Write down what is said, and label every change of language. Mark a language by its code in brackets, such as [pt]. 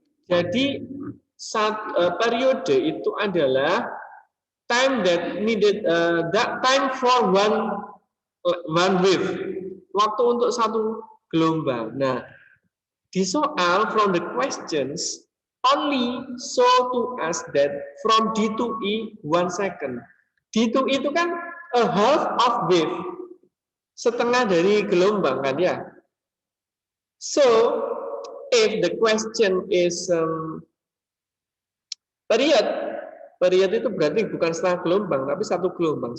[id] Jadi periode itu adalah [en] time that needed, that time for one wave, [id] waktu untuk satu gelombang. Nah, di soal [en] from the questions only show to us that from D to E 1 second. [id] D to E itu kan [en] a half of wave, [id] setengah dari gelombang kan ya. [en] So if the question is [id] period itu berarti bukan setengah gelombang tapi satu gelombang.